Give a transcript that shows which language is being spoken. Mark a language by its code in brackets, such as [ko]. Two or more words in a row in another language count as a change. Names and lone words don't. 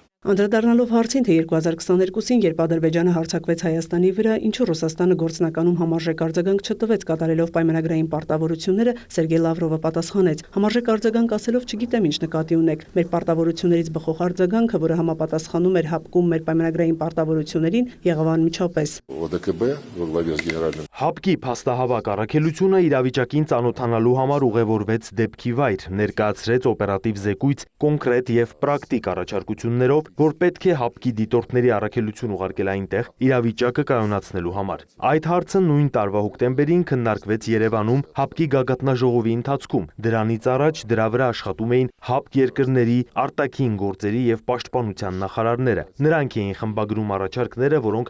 [hy] Անդրադառնալով հարցին, թե 2022-ին, երբ Ադրբեջանը հարձակվեց Հայաստանի վրա, ինչու Ռուսաստանը գործնականում համարժեք արձագանք չտվեց կատարելով պայմանագրային պարտավորությունները, Սերգեյ Լավրովը պատասխանեց. համարժեք արձագանք ասելով չգիտեմ ինչ նկատի ունեք։ Մեր պարտավորություններից բխող արձագանքը, որը համապատասխանում էր ՀԱՊԿ-ում մեր պայմանագրային պարտավորություններին, եղավ անմիջապես։ [ru] ОДКБ во главе с генеральным. [hy] ՀԱՊԿ-ի փաստահավաք առաքելությունը իրավիճակին ծանոթանալու համար ուղևորվեց դեպքի վայր, ներկայացրեց օպերատիվ զեկույց, կոնկրետ եւ պրակտիկ առաջարկություններով, որ պետք է ՀԱՊԿ-ի դիտորդների առաքելություն ուղարկել այնտեղ իրավիճակը կայունացնելու համար։ Այդ հարցը նույն տարվա հոկտեմբերին քննարկվեց Երևանում ՀԱՊԿ-ի գագաթնաժողովի ընթացքում։ Դրանից առաջ դրա վրա աշխատում էին ՀԱՊԿ երկրների արտաքին գործերի եւ պաշտպանության նախարարները։ Նրանք էին խմբագրում առաջարկները, որոնք